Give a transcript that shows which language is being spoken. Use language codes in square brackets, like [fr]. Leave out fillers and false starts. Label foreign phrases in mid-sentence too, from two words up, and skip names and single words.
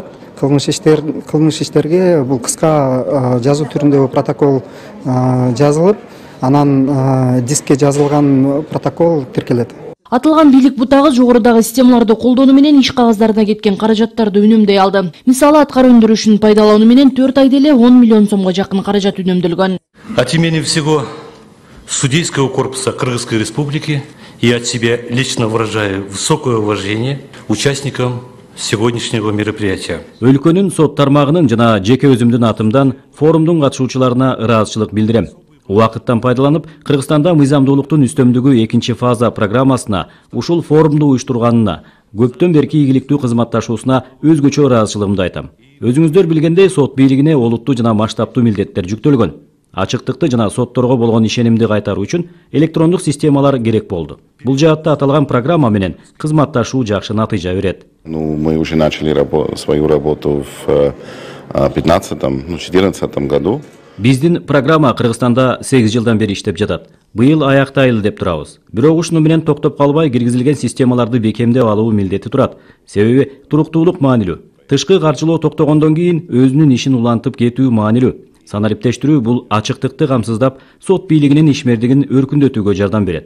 [ky] Кылмыш иштерге бул кыска жазуу түрүндөгү протокол жазылып, анан дискке жазылган протокол тиркелет. Атылган бийлик бутагы жогорудагы системаларды колдонуу менен иш кагаздарына кеткен каражаттарды үнөмдөй алды. Мисалы, аткаруу өндүрүшүн пайдалануу менен 4 айда эле 10 миллион сомго жакын каражат үнөмдөлгөн. [ru] От имени всего судейского корпуса Кыргызской Республики я от себя лично выражаю высокое уважение участникам сегодняшнего мероприятия. [ky] Өлкөнүн сот тармагынын жана жеке өзүмдүн атымдан форумдун катышуучуларына ыраазычылык билдирем. Убакыттан пайдаланып, Кыргызстанда мыйзамдуулуктун үстөмдүгү 2-фаза программасына, ушул форумду уюштурганына, көптөн берки ийгиликтүү кызматташуусуна өзгөчө ыраазычылыгымды айтам. Өзүңүздөр билгендей, сот бийлигине олуттуу жана масштабтуу милдеттер жүктөлгөн. Ачыктыкты жана сотторго болгон ишенимди кайтаруу үчүн электрондук системалар керек болду. Бул жаатта аталган программа менен кызматташуу жакшы натыйжа берет. [ru] Мы уже начали свою работу в 2014 году. [ky] Биздин программа Кыргызстанда 8 жылдан бери иштеп жатат. Быйыл аяктайлы деп турабыз. Бирок ушуну менен токтоп калбай, киргизилген системаларды бекемдеп алуу милдети турат. Себеби туруктуулук маанилүү. Тышкы каржылоо токтогондон кийин өзүнүн ишин улантып кетүү маанилүү. Санариптештирүү бул ачыктыкты камсыздап, сот бийлигинин ишмердигин өркүндөтүүгө жардам берет.